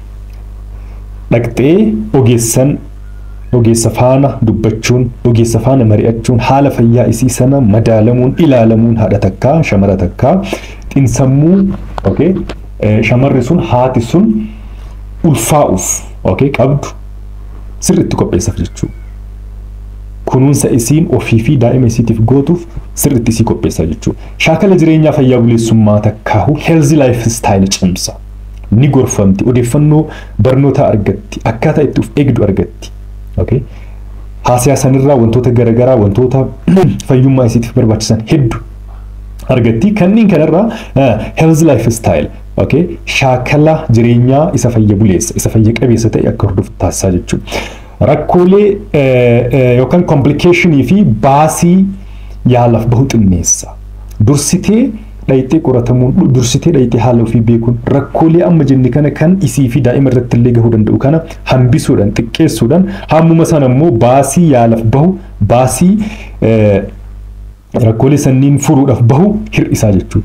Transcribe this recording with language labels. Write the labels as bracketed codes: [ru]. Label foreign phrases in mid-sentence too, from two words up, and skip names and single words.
[om] Dhaqxee ogeessa faana dubbachuun, ogeessa faana mari'achuun, haala fayyaa isii sana madaalamuun, ilaalamuun haadha takkaa, shamara takkaa xiinsammuu shamarri sun haati sun ulfaa'uuf qabdu sirriitti qopheessaaf jechuudha. Kunuunsa isiin ofii fi daa'ima isiitiif gootuuf sirriitti isii qopheessaa jechuudha. Shaakala jireenyaa fayyaa buleessummaa takkaahu [en] healthy lifestyle [om] cimsa. Ni gorfamti, odeeffannoo barnootaa argatti, akkaataa itti of eegdu argatti. Haasa'aa sanirraa wantoota garaagaraa wantoota fayyummaa isiitiif barbaachisan hedduu argatti. Kanneen kanarraa [en] healthy lifestyle [om] shaakala jireenyaa isa fayya buleessa, isa fayya qabeessa ta'e akka hordoftu taasisaa jechuudha. Rakkoolee yookaan complicationii fi baasii yaalaaf bahu xinneessa. Dursitee dhayitee qoratamuun, dursitee dhayitee haala ofii beekuun rakkoolee amma jenne kana kan isii fi daa'ima irratti illee gahuu danda'u kana hambisuudhaan, xiqqeessuudhaan hammuma sana immoo baasii yaalaaf bahu, baasii rakkoolee sanniin furuudhaaf bahu hir'isaa jechuudha.